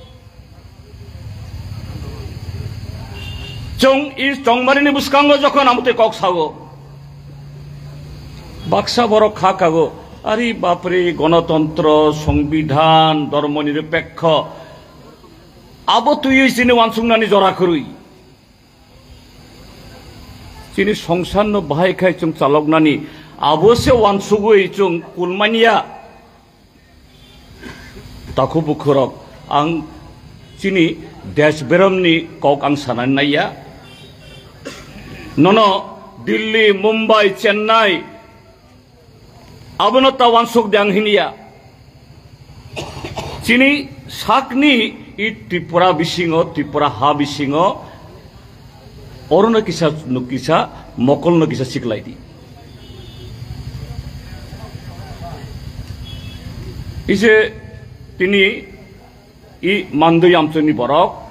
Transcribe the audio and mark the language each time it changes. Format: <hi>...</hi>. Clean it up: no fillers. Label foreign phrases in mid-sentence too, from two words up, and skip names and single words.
<trp>চং ই চংমারিনি বুসকাঙ্গ যখন আমতে কক সাগো বাক্সা বড় খা কাগো</trp> <bn>আরে বাপরে গণতন্ত্র সংবিধান ধর্মনিরপেক্ষ</bn> <trp>আবো তুই চিনি ওয়ানসুংনানি জরা করুই চিনি সংসার বাহাই খাই চং চালকনানি আবসে ওয়ানসুগুই চং কুলমানিয়া তাকু বুখরক আং চিনি দেশ বেরমনি কক আং সানাन नाइया नन दिल्ली मुंबई चेन्नई आबनता वानसुक द्यांग हिनिया चिनी साकनी इ त्रिपुरा बिसिंग त्रिपुरा हा बिसिंग अरुण किसा नुकिसा मकल नकिसा सिकलाइदी इसे तिनी इ मानदई आमचनी बरक</trp>